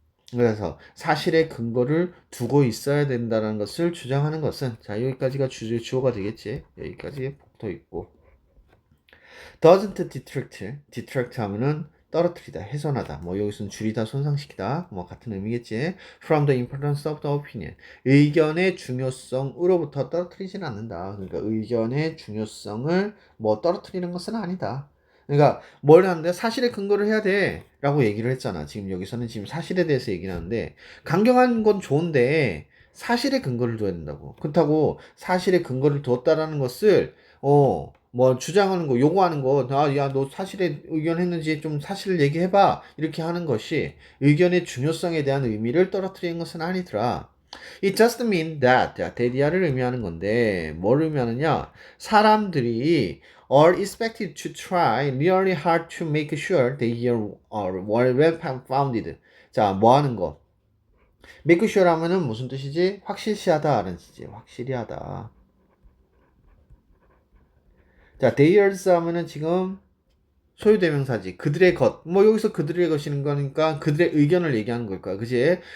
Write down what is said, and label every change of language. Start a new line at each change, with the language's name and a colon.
Korean: 그래서 사실의 근거를 두고 있어야 된다는 것을 주장하는 것은, 자, 여기까지가 주어가 되겠지. 여기까지 붙어 있고.
English: doesn't detract
Korean: 하면은 떨어뜨리다, 훼손하다, 뭐 여기서는 줄이다, 손상시키다, 뭐 같은 의미겠지.
English: from the importance of the opinion,
Korean: 의견의 중요성으로부터 떨어뜨리진 않는다. 그러니까 의견의 중요성을 뭐 떨어뜨리는 것은 아니다. 그러니까 뭘 하는데 사실의 근거를 해야 돼 라고 얘기를 했잖아. 지금 여기서는 지금 사실에 대해서 얘기를 하는데, 강경한 건 좋은데 사실의 근거를 둬야 된다고. 그렇다고 사실의 근거를 두었다라는 것을 뭐 주장하는 거, 요구하는 거, 야, 너 사실에 의견했는지 좀 사실을 얘기해봐. 이렇게 하는 것이 의견의 중요성에 대한 의미를 떨어뜨리는 것은 아니더라.
English: It just mean that,
Korean: 자, 대디아를 의미하는 건데, 뭘 의미하느냐? 사람들이
English: are expected to try really hard to make sure they are well founded.
Korean: 자, 뭐 하는 거?
English: make sure
Korean: 하면은 무슨 뜻이지? 확실시하다 라는 뜻이지. 확실히 하다. 자, theirs 하면은 지금 소유대명사지. 그들의 것. 뭐 여기서 그들의 것이는 거니까 그들의 의견을 얘기하는 걸 거야. 그지?